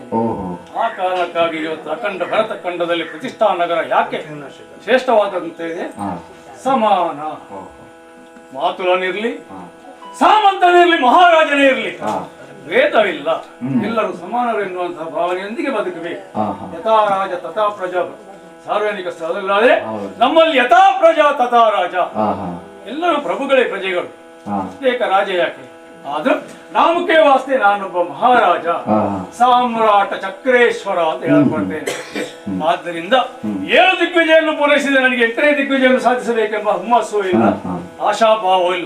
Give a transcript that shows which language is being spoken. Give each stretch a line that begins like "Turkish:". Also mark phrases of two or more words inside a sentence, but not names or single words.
Kannada: ಆ ಕಾರಣಕ್ಕಾಗಿ ಇವತ್ತು ಅಖಂಡ ಭರತ ಖಂಡದಲ್ಲಿ ಪ್ರತಿಷ್ಠಾ ನಗರ ಯಾಕೆ ಶ್ರೇಷ್ಠವಾದಂತೆ ಇದೆ? ಸಮಾನ, ಮಾತುಲನಿರ್ಲಿ, ಸಾಮಂತನಿರ್ಲಿ, ಮಹಾರಾಜನೇ ಇರ್ಲಿ, ಭೇದವಿಲ್ಲ, ಎಲ್ಲರೂ ಸಮಾನರು ಎನ್ನುವಂತಹ ಭಾವನೆಯೊಂದಿಗೆ ಬದುಕಬೇಕು.
Sanskrit: ಯಥಾ ರಾಜ ತಥಾ ಪ್ರಜಾ,
Kannada: ಸಾರ್ವಜನಿಕ ಸ್ಥಳದಲ್ಲಾದ್ರೆ ನಮ್ಮಲ್ಲಿ
Sanskrit: ಯಥಾ ಪ್ರಜಾ ತಥಾ ರಾಜ,
Kannada: ಎಲ್ಲರೂ ಪ್ರಭುಗಳೇ ಪ್ರಜೆಗಳು, ಪ್ರತ್ಯೇಕ ರಾಜ ಯಾಕೆ? ಆದ್ರೂ
Hindi: नाम के वास्ते
Kannada: ನಾನೊಬ್ಬ ಮಹಾರಾಜ, ಸಾಮ್ರಾಟ ಚಕ್ರೇಶ್ವರ ಅಂತ ಹೇಳ್ಕೊಳ್ತೇನೆ. ಆದ್ದರಿಂದ 7 ದಿಗ್ವಿಜಯನ್ನು ಪೂರೈಸಿದೆ, ನನಗೆ 8ನೇ ದಿಗ್ವಿಜಯನ್ನು ಸಾಧಿಸಬೇಕೆಂಬ ಹುಮ್ಮಸ್ಸು ಇಲ್ಲ, ಆಶಾಭಾವವೂ ಇಲ್ಲ.